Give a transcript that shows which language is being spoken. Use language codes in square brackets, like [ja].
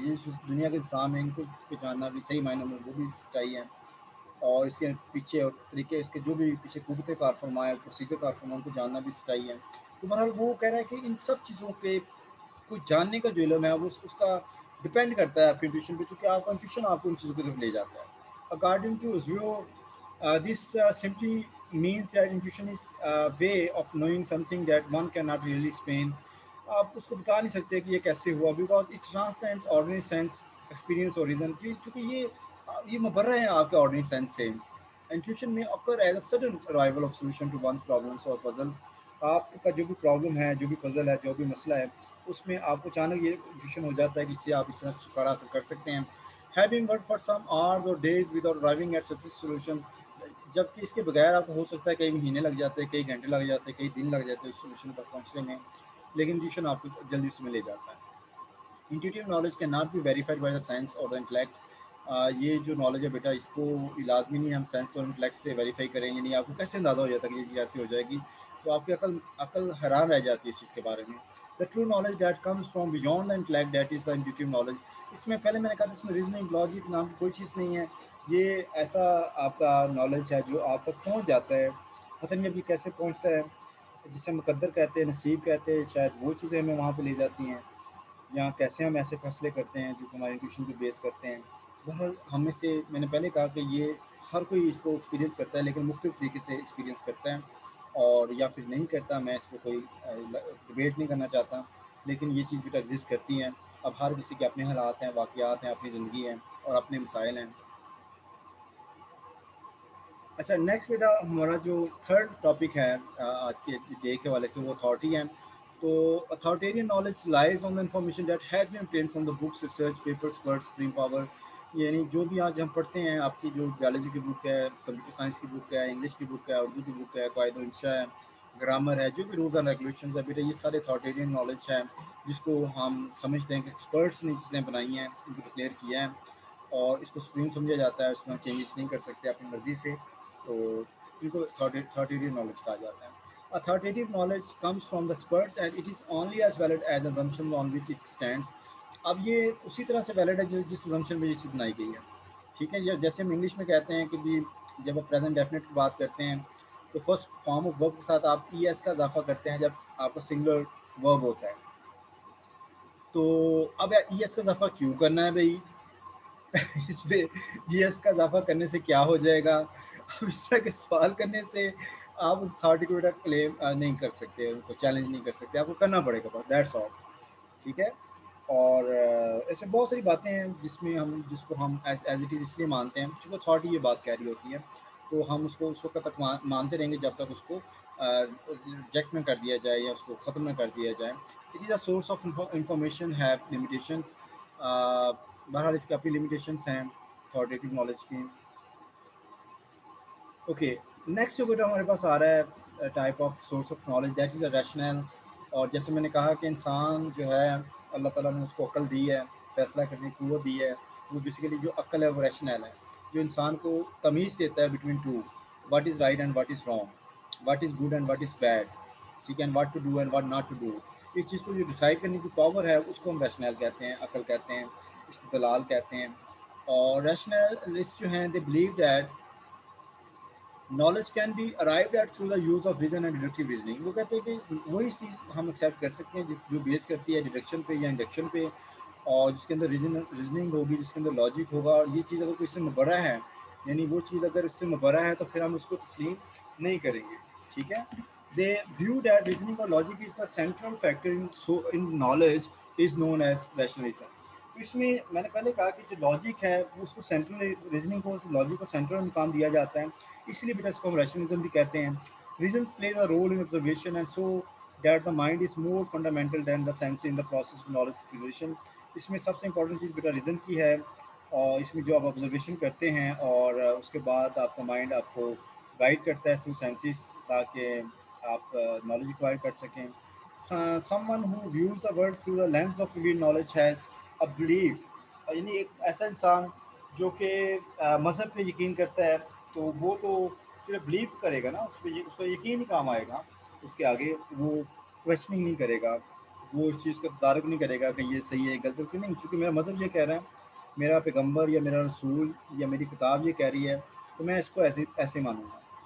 [ur] یہ دنیا کے انسان ہیں ان کو پہچاننا بھی صحیح معنوں میں وہ بھی سچائی ہے. اور اس کے پیچھے اور طریقے اس کے جو بھی پیچھے قوت کار فرمائے پروسیجر کار فرما ان کو جاننا بھی سچائی ہے. تو بہرحال وہ کہہ رہا ہے کہ ان سب چیزوں کے کو جاننے کا جو علم ہے وہ اس کا ڈپینڈ کرتا ہے آپ کی انٹیوشن پہ چونکہ آپ کا انٹیوشن آپ کو ان چیزوں کی طرف لے جاتا ہے. [en] According to view this simply means that intuition is a way of knowing something that one cannot really explain. [ur] آپ اس کو بتا نہیں سکتے کہ یہ کیسے ہوا [en] Because it transcend ordinary sense experience اور reason. [ur] چونکہ یہ مبرہ ہے آپ کے آرڈنری سینس سے. [en] Intuition میں occur as a sudden arrival of solution to one's problems or puzzle. [ur] آپ کا جو بھی پرابلم ہے جو بھی پزل ہے جو بھی مسئلہ ہے اس میں آپ کو اچانک یہ انٹیوشن ہو جاتا ہے کہ اس سے آپ اس طرح سے چھٹکارا حاصل کر سکتے ہیں. [en] Having worked for some hours or days without arriving at such a solution, [ur] جبکہ اس کے بغیر آپ کو ہو سکتا ہے کئی مہینے لگ جاتے ہیں کئی گھنٹے لگ جاتے ہیں کئی دن لگ جاتے ہیں اس سولوشن تک پہنچنے میں لیکن انٹیوشن آپ کو جلدی اس میں لے جاتا ہے. [en] Intuitive knowledge can not be verified by the science اور the intellect. [ur] یہ جو نالج ہے بیٹا اس کو لازمی نہیں ہم سائنس اور انٹلیکٹ سے ویریفائی کریں. یعنی آپ کو کیسے اندازہ ہو جاتا ہے کہ یہ چیز ایسی ہو جائے گی تو آپ کی عقل حیران رہ جاتی ہے اس چیز کے بارے میں. [en] The true knowledge that comes from beyond the intellect that is the intuitive knowledge. [ur] اس میں پہلے میں نے کہا تھا اس میں ریزننگ لاجک نام کی کوئی چیز نہیں ہے. یہ ایسا آپ کا نالج ہے جو آپ تک پہنچ جاتا ہے. پتہ نہیں اب یہ کیسے پہنچتا ہے جسے مقدر کہتے ہیں نصیب کہتے ہیں شاید وہ چیزیں ہمیں وہاں پہ لے جاتی ہیں یا کیسے ہم ایسے فیصلے کرتے ہیں جو ہماری انٹیوشن کو بیس کرتے ہیں. بہرحال ہم میں سے میں نے پہلے کہا کہ یہ ہر کوئی اس کو ایکسپیرینس کرتا ہے لیکن مختلف طریقے سے ایکسپیرینس کرتا ہے اور یا پھر نہیں کرتا. میں اس کو کوئی ڈبیٹ نہیں کرنا چاہتا لیکن یہ چیز بھی ایگزسٹ کرتی ہیں. اب ہر کسی کے اپنے حالات ہیں واقعات ہیں اپنی زندگی ہیں اور اپنے مسائل ہیں. اچھا نیکسٹ بیٹا ہمارا جو تھرڈ ٹاپک ہے آج کے ڈے کے حوالے سے وہ اتھارٹی ہے. [en] تو authoritarian knowledge lies on the information that has been obtained from the books research papers word supreme power. [ur] یعنی جو بھی آج ہم پڑھتے ہیں آپ کی جو بیالوجی کی بک ہے کمپیوٹر سائنس کی بک ہے انگلش کی بک ہے اردو کی بک ہے قواعد و انشاء ہے گرامر ہے جو بھی رولز اینڈ ریگولیشنز ہے بیٹا یہ سارے اتھارٹیرین نالج ہے جس کو ہم سمجھتے ہیں کہ ایکسپرٹس نے چیزیں بنائی ہیں ان کو ڈکلیئر کیا ہے اور اس کو سپریم سمجھا جاتا ہے. اس میں ہم چینجز نہیں کر سکتے اپنی مرضی سے. تو ان کو [en] authoritative knowledge [ur] کہا جاتا ہے. [en] Authoritative knowledge comes from the experts and it is only as valid as assumption on which it stands. [ur] اب یہ اسی طرح سے ویلڈ ہے جس assumption میں یہ چیز بنائی گئی ہے. ٹھیک ہے جیسے ہم انگلش میں کہتے ہیں کہ بھی جب آپ پریزنٹ ڈیفینٹ کی بات کرتے ہیں تو فرسٹ فارم آف ورب کے ساتھ آپ ای ایس کا اضافہ کرتے ہیں جب آپ کا سنگولر ورب ہوتا ہے. تو اب ای ایس کا اضافہ کیوں کرنا ہے بھائی اس پہ ای ایس کا اضافہ کرنے سے کیا ہو جائے گا. اب اس طرح کے سوال کرنے سے آپ اس اتھارٹی کو کلیم نہیں کر سکتے ان کو چیلنج نہیں کر سکتے. آپ کو کرنا پڑے گا [en] That's all. [ur] ٹھیک ہے. اور ایسے بہت ساری باتیں ہیں جس کو ہم ایز اٹ از اس لیے مانتے ہیں چونکہ اتھارٹی یہ بات کہہ رہی ہوتی ہے تو ہم اس کو اس وقت تک مانتے رہیں گے جب تک اس کو ریجیکٹ نہ کر دیا جائے یا اس کو ختم نہ کر دیا جائے. [en] It is a source of information have limitations. [ur] بہرحال اس کی اپنی لمیٹیشنس ہیں اتھارٹیٹیو نالج کی. اوکے نیکسٹ جو بیٹا ہمارے پاس آ رہا ہے [en] Type of source of knowledge that is a rational. [ur] اور جیسے میں نے کہا کہ انسان جو ہے اللہ تعالیٰ نے اس کو عقل دی ہے فیصلہ کرنے کی قوت دی ہے. وہ بیسیکلی جو عقل ہے وہ ریشنل ہے جو انسان کو تمیز دیتا ہے [en] Between two what is right and what is wrong what is good and what is bad. [ur] ٹھیک ہے. [en] And what to do and what not to do. [ur] اس چیز کو جو ڈیسائڈ کرنے کی پاور ہے اس کو ہم ریشنل کہتے ہیں عقل کہتے ہیں استدلال کہتے ہیں. اور ریشنلسٹ جو ہیں [en] They believe that knowledge can be arrived at through the use of reason and deductive reasoning. [ur] وہ کہتے ہیں کہ وہی چیز ہم ایکسیپٹ کر سکتے ہیں جو بیس کرتی ہے ڈیڈکشن پہ یا انڈکشن پہ اور جس کے اندر ریزننگ ہوگی جس کے اندر لاجک ہوگا. اور یہ چیز اگر کوئی اس سے بڑا ہے یعنی وہ چیز اگر اس سے مبرہ ہے تو پھر ہم اس کو تسلیم نہیں کریں گے. ٹھیک ہے. [en] They view that reasoning اور logic is the central factor in knowledge is known as rationalism. [ur] تو اس میں نے پہلے کہا کہ جو لاجک ہے وہ اس کو سینٹرل ریزننگ کو لاجک کو سینٹرل مقام دیا جاتا ہے, اس لیے بیٹا اس کو ہم ریشنلزم بھی کہتے ہیں. [en] Reasons plays a role in observation and so that the mind is more fundamental than the sense in the process of knowledge acquisition. [ur] اس میں سب سے امپورٹنٹ چیز بیٹا ریزن کی ہے, اور اس میں جو آپ آبزرویشن کرتے ہیں اور اس کے بعد آپ کا مائنڈ آپ کو گائڈ کرتا ہے تھرو سینسز تاکہ آپ نالج ایکوائر کر سکیں. [en] someone who views the world through the lens of revealed knowledge has a belief, [ur] یعنی ایک ایسا انسان جو کہ مذہب پہ یقین کرتا ہے تو وہ تو صرف بلیو کرے گا نا, اس پہ اس کا یقین ہی کام آئے گا, اس کے آگے وہ کوشچننگ نہیں کرے گا, وہ اس چیز کا تدارک نہیں کرے گا کہ یہ صحیح ہے غلط ہے کہ نہیں, چونکہ میرا مذہب یہ کہہ رہا ہے, میرا پیغمبر یا میرا رسول یا میری کتاب یہ کہہ رہی ہے تو میں اس کو ایسے ایسے مانوں گا.